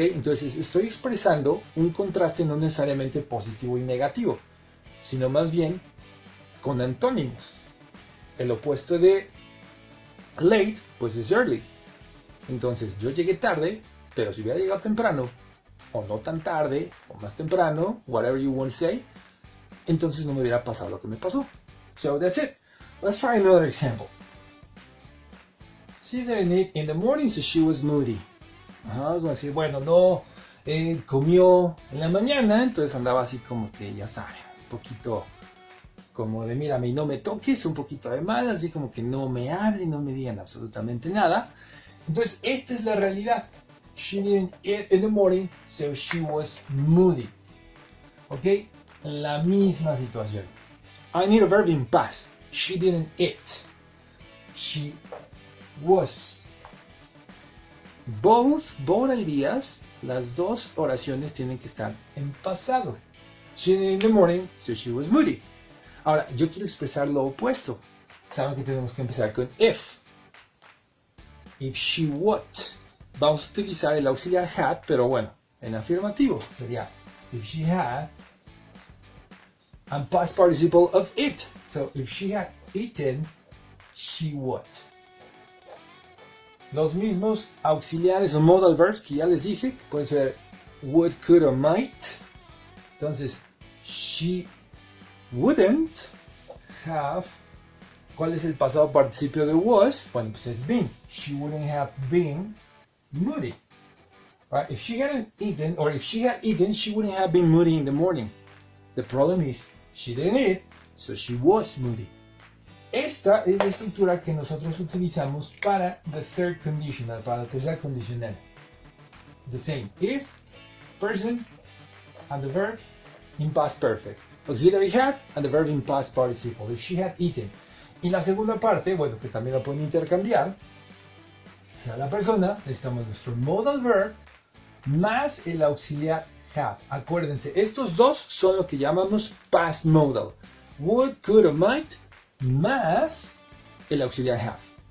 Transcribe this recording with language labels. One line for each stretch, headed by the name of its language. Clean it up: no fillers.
Spanish: Entonces estoy expresando un contraste no necesariamente positivo y negativo, sino más bien con antónimos. El opuesto de late, pues es early. Entonces yo llegué tarde, pero si hubiera llegado temprano, o no tan tarde, o más temprano,
English: whatever you want to say,
Spanish: entonces no me hubiera pasado lo que me pasó.
English: So that's it. Let's try another example. She didn't eat in the morning, so she was moody.
Spanish: Algo así, bueno, no comió en la mañana, entonces andaba así como que, ya saben, un poquito como de mírame y no me toques, un poquito de mal, así como que no me hablen, no me digan absolutamente nada. Entonces, esta es la realidad.
English: She didn't eat in the morning, so she was moody. ¿Ok?
Spanish: La misma situación.
English: I need a verb in past. She didn't eat. She was. Both ideas,
Spanish: las dos oraciones tienen que estar en pasado.
English: She did in the morning, so she was moody.
Spanish: Ahora, yo quiero expresar lo opuesto. Saben que tenemos que empezar con if.
English: If she would.
Spanish: Vamos a utilizar el auxiliar had, pero bueno, en afirmativo. Sería
English: if she had and past participle of it. So, if she had eaten, she would.
Spanish: Los mismos auxiliares o modal verbs que ya les dije, que pueden ser would, could o might.
English: Entonces, she wouldn't have.
Spanish: ¿Cuál es el pasado participio de was? Bueno, pues es been.
English: She wouldn't have been moody. Right? If she hadn't eaten, or if she had eaten, she wouldn't have been moody in the morning. The problem is, she didn't eat, so she was moody.
Spanish: Esta es la estructura que nosotros utilizamos para the third conditional, para la tercera condicional.
English: The same. If, person, and the verb in past perfect. Auxiliary had, and the verb in past participle. If she had eaten.
Spanish: Y la segunda parte, bueno, que también la pueden intercambiar, sea la persona, necesitamos nuestro modal verb más el auxiliar have. Acuérdense, estos dos son lo que llamamos past modal.
English: Would, could or might
Spanish: más el auxiliar
English: have.